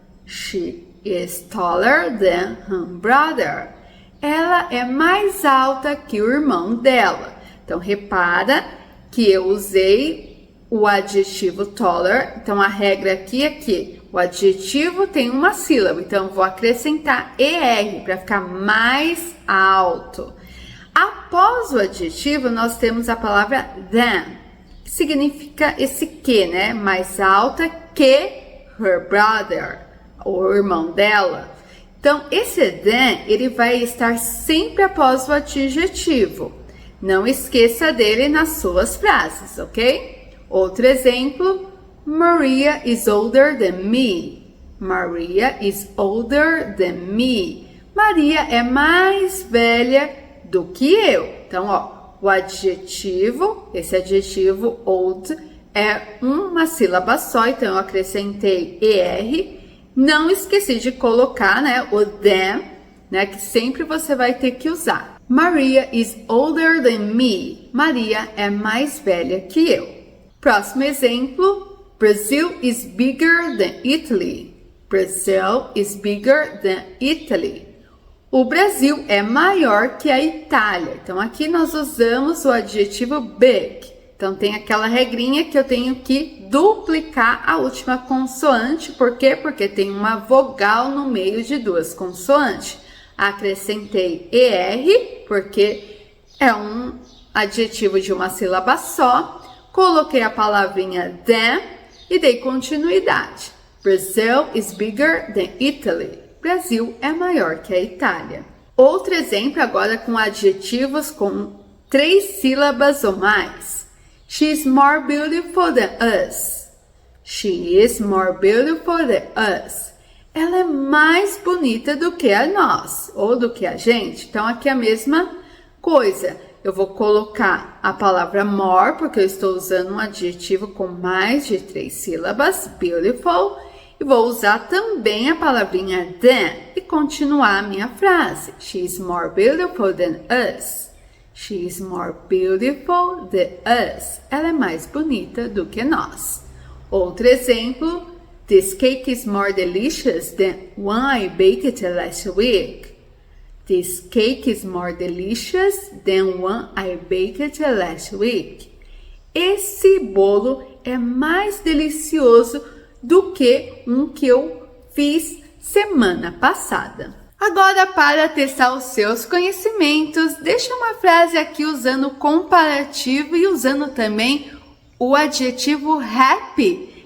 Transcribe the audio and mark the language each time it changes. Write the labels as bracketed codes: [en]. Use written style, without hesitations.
[en] She is taller than her brother. [pt] Ela é mais alta que o irmão dela. Então, repara que eu usei o adjetivo taller. Então, a regra aqui é que o adjetivo tem uma sílaba. Então, vou acrescentar ER para ficar mais alto. Após o adjetivo, nós temos a palavra than, que significa esse que, né? Mais alta que [en] her brother, [pt] o irmão dela. Então, esse than, ele vai estar sempre após o adjetivo. Não esqueça dele nas suas frases, ok? Outro exemplo, [en] Maria is older than me. Maria is older than me. [pt] Maria é mais velha do que eu. Então, ó, o adjetivo, esse adjetivo old, é uma sílaba só, então eu acrescentei ER. Não esqueci de colocar, né, o than, né, que sempre você vai ter que usar. [en] Maria is older than me. [pt] Maria é mais velha que eu. Próximo exemplo, [en] Brazil is bigger than Italy. Brazil is bigger than Italy. [pt] O Brasil é maior que a Itália. Então, aqui nós usamos o adjetivo big. Então, tem aquela regrinha que eu tenho que duplicar a última consoante. Por quê? Porque tem uma vogal no meio de duas consoantes. Acrescentei ER, porque é um adjetivo de uma sílaba só. Coloquei a palavrinha than e dei continuidade. [en] Brazil is bigger than Italy. [pt] Brasil é maior que a Itália. Outro exemplo agora com adjetivos com 3 sílabas ou mais. [en] She is more beautiful than us. She is more beautiful than us. [pt] Ela é mais bonita do que a nós, ou do que a gente. Então, aqui é a mesma coisa. Eu vou colocar a palavra more, porque eu estou usando um adjetivo com mais de 3 sílabas, beautiful. E vou usar também a palavrinha than e continuar a minha frase. [en] She is more beautiful than us. She is more beautiful than us. [pt] Ela é mais bonita do que nós. Outro exemplo. [en] This cake is more delicious than one I baked last week. This cake is more delicious than one I baked last week. [pt] Esse bolo é mais delicioso do que um que eu fiz semana passada. Agora, para testar os seus conhecimentos, deixa uma frase aqui usando o comparativo e usando também o adjetivo happy.